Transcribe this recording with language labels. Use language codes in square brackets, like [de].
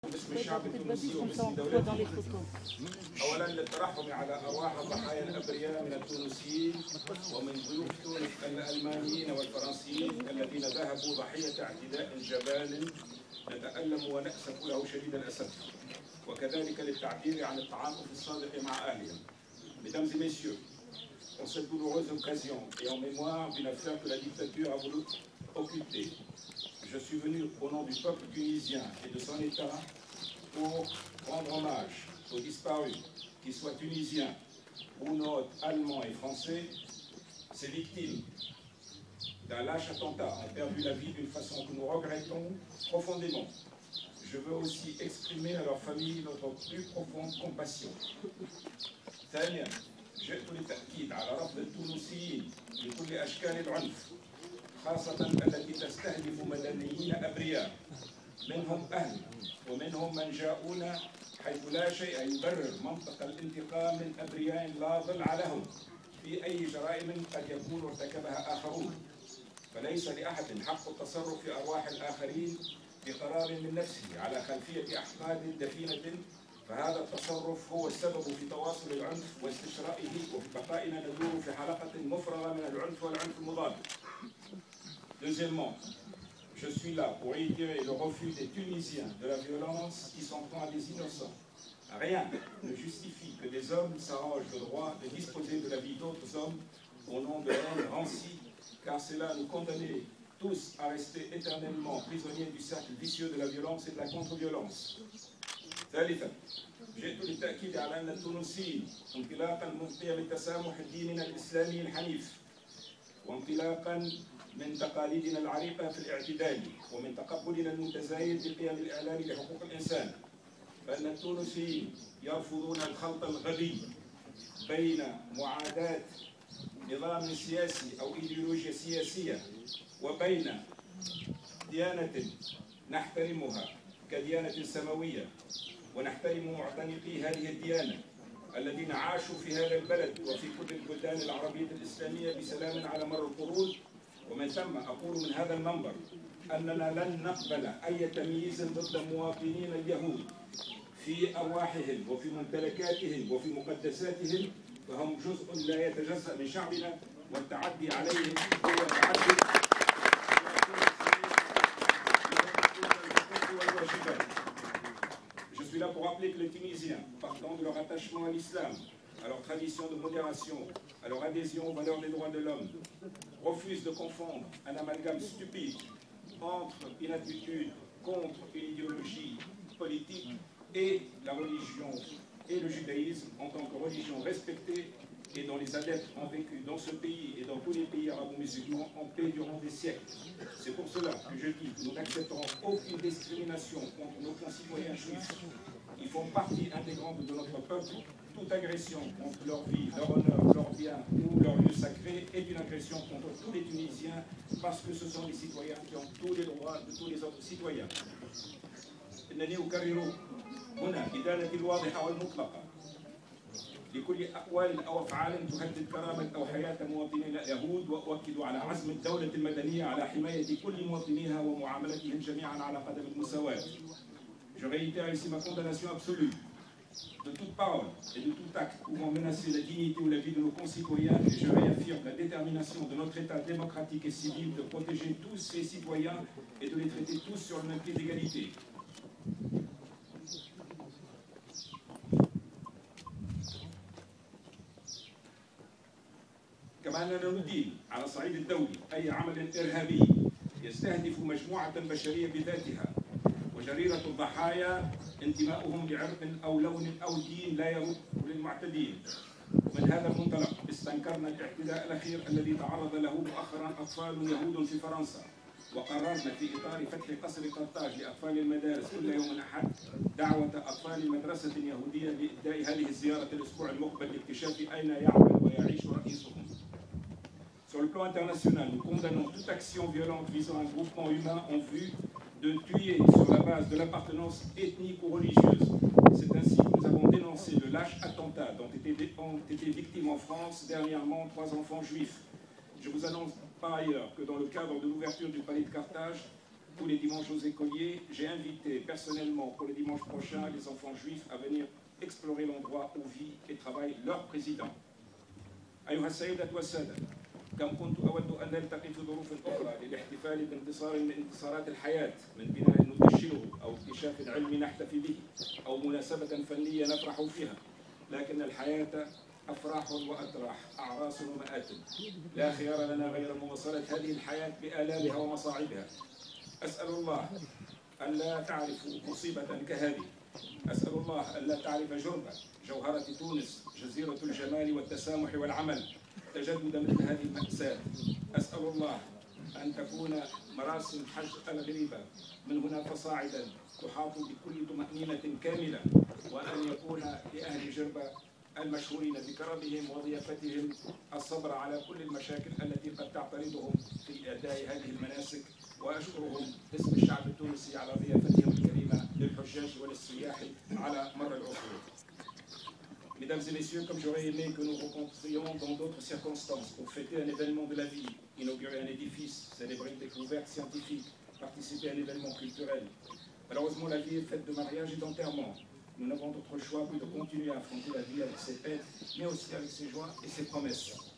[ar] باسم الشعب التونسي وباسم دولته. أولا للترحم على أرواح الضحايا الأبرياء من التونسيين ومن ضيوف تونس الألمانيين والفرنسيين الذين ذهبوا ضحية اعتداء جبان نتألم ونأسف له شديد الأسف، وكذلك للتعبير عن التعاطف الصادق مع أهلهم. [fr] Mesdames et messieurs, en cette douloureuse occasion et en mémoire d'une affaire que la dictature a voulu occulter, je suis venu au nom du peuple tunisien et de son État pour rendre hommage aux disparus, qu'ils soient tunisiens, hounotes, allemands et français. Ces victimes d'un lâche attentat ont perdu la vie d'une façon que nous regrettons profondément. Je veux aussi exprimer à leur famille notre plus profonde compassion. [ar] ثانيا جئت للتأكيد على رفض التونسيين لكل أشكال العنف، خاصة التي تستهدف مدنيين أبرياء، منهم أهل ومنهم من جاءونا حيث لا شيء يبرر منطق الانتقام من أبرياء لا ضلع لهم في أي جرائم قد يكون ارتكبها آخرون. فليس لأحد حق التصرف في أرواح الآخرين بقرار من نفسه على خلفية أحقاد دفينة، فهذا التصرف هو السبب في تواصل العنف واستشرائه وفي بقائنا ندور في حلقة مفرغة من العنف والعنف المضاد. [fr] Deuxièmement, je suis là pour réitérer le refus des Tunisiens de la violence qui s'en prend à des innocents. Rien ne justifie que des hommes s'arrogent le droit de disposer de la vie d'autres hommes au nom de haine rancie, car cela nous condamne tous à rester éternellement prisonniers du cercle vicieux de la violence et de la contre-violence. [ar] ثالثا جئت للتأكيد على أن التونسيين انطلاقا من قيم التسامح ديننا الإسلامي الحنيف، وانطلاقا من تقاليدنا العريقة في الاعتدال، ومن تقبلنا المتزايد بقيم الإعلام لحقوق الإنسان، فإن التونسيين يرفضون الخلط الغبي بين معاداة نظام سياسي أو إيديولوجيا سياسية وبين ديانة نحترمها كديانة سماوية، ونحترم معتنقي هذه الديانة الذين عاشوا في هذا البلد وفي كل البلدان العربية الإسلامية بسلام على مر القرون. ومن ثم أقول من هذا المنبر أننا لن نقبل أي تمييز ضد مواطنين اليهود في أرواحهم وفي ممتلكاتهم وفي مقدساتهم، فهم جزء لا يتجزأ من شعبنا، والتعدي عليهم هو تعدي والواجبات. [fr] Je suis là pour rappeler que les Tunisiens, partant de leur attachement à l'islam, à leur tradition de modération, à leur adhésion aux valeurs des droits de l'homme, refusent de confondre un amalgame stupide entre une attitude contre une idéologie politique et la religion et le judaïsme en tant que religion respectée et dont les adeptes ont vécu dans ce pays et dans tous les pays arabo-musulmans en paix durant des siècles. C'est pour cela que je dis que nous n'accepterons aucune discrimination contre nos concitoyens juifs. Ils font partie intégrante de notre peuple. Toute agression contre leur vie, leur honneur, leurs biens ou leurs lieux sacrés est une agression contre tous les Tunisiens, parce que ce sont des citoyens qui ont tous les droits de tous les autres citoyens. [ar] إنني أكرر هنا إدانتي الواضحة والمطلقة لكل أقوال أو أفعال تهدد كرامة أو حياة مواطنينا اليهود، وأؤكد على عزم الدولة المدنية على حماية كل مواطنيها ومعاملتهم جميعا على قدم المساواة. [fr] Je réitère ici ma condamnation absolue de toute parole et de tout acte pouvant menacer la dignité ou la vie de nos concitoyens, et je réaffirme la détermination de notre État démocratique et civil de protéger tous ses citoyens et de les traiter tous sur le même pied d'égalité. [ar] كما أننا ندين على الصعيد الدولي أي عمل إرهابي يستهدف مجموعة بشرية بذاتها، وجريرة الضحايا انتماؤهم لعرق أو لون أو دين لا يرد للمعتدين. ومن هذا المنطلق استنكرنا الاعتداء الأخير الذي تعرض له مؤخرا أطفال يهود في فرنسا، وقررنا في إطار فتح قصر قرطاج لأطفال المدارس كل يوم أحد دعوة أطفال مدرسة يهودية لإبداء هذه الزيارة الأسبوع المقبل لاكتشاف أين يعمل ويعيش رئيسهم. [fr] Sur le plan international, nous condamnons toute action violente visant un groupement humain en vue de tuer sur la base de l'appartenance ethnique ou religieuse. C'est ainsi que nous avons dénoncé le lâche attentat dont ont été victimes en France dernièrement 3 enfants juifs. Je vous annonce par ailleurs que dans le cadre de l'ouverture du palais de Carthage, tous les dimanches aux écoliers. J'ai invité personnellement pour le dimanche prochain les enfants juifs à venir explorer l'endroit où vit et travaille leur président. [ar] أيها السيدة والسادة، كم كنت أود أن نلتقي في ظروف أخرى للاحتفال بانتصار من انتصارات الحياة، من بناء ندشنه أو اكتشاف علمي نحتفي به أو مناسبة فنية نفرح فيها، لكن الحياة أفراح وأتراح، أعراس ومآتم، لا خيار لنا غير مواصلة هذه الحياة بآلامها ومصاعبها. أسأل الله أن لا تعرف مصيبة كهذه، أسأل الله أن لا تعرف جربة جوهرة تونس، جزيرة الجمال والتسامح والعمل، تجدد مثل هذه المأساة. أسأل الله أن تكون مراسم حج الغريبة من هنا فصاعدا تحاط بكل طمأنينة كاملة، وأن يكون لأهل جربة المشهورين بكرمهم وضيافتهم الصبر على كل المشاكل التي قد تعترضهم في أداء هذه المناسك، وأشكرهم باسم الشعب التونسي على ضيافتهم الكريمة للحجاج وللسياح على مر العصور. [fr] Mesdames et messieurs, comme j'aurais aimé que nous rencontrions dans d'autres circonstances pour fêter un événement de la vie, inaugurer un édifice, célébrer une découverte scientifique, participer à un événement culturel. Malheureusement, la vie est faite de mariage et d'enterrement. Nous n'avons d'autre choix que de continuer à affronter la vie avec ses peines, mais aussi avec ses joies et ses promesses.